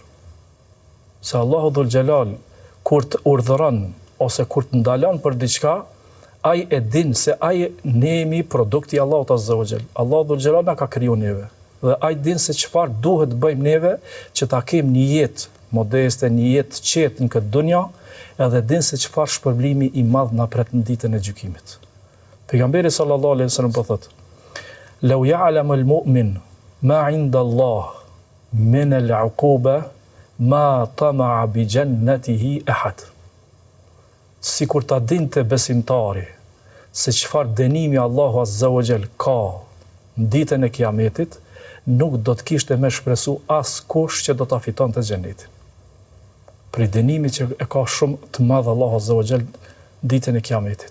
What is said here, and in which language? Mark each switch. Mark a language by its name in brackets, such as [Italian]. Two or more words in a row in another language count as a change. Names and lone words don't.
[Albanian] Se Allahu [Arabic] ذو الجلال [Albanian] kur të urdhëron ose kur të ndalon për diçka, ai e din se ai ne jemi produkti i Allahut [Arabic] عز وجل. [Albanian] Allahu [Arabic] ذو الجلال [Albanian] na ka kriju neve dhe ai din se çfarë duhet bëjmë neve që ta kemi një jetë modeste, një jetë të qetë në këtë dunja, edhe din se çfarë shpërblimi i madh na pret në ditën e gjykimit. Pejgamberi [Arabic] صلى الله عليه وسلم [Albanian] po thotë: [Arabic] "لو يعلم المؤمن ما عند الله من العقوبة ما طمع بجنته أحد." [Albanian] Sikur ta dinte besimtari se çfarë dënimi Allahu [Arabic] عز وجل [Albanian] ka në ditën e Kiametit, nuk do të kishte me shpresu askush që do ta fitonte xhenetin. prej dënimit që e ka shumë të madh Allahu [Arabic] عز وجل [Albanian] ditën e Kiametit.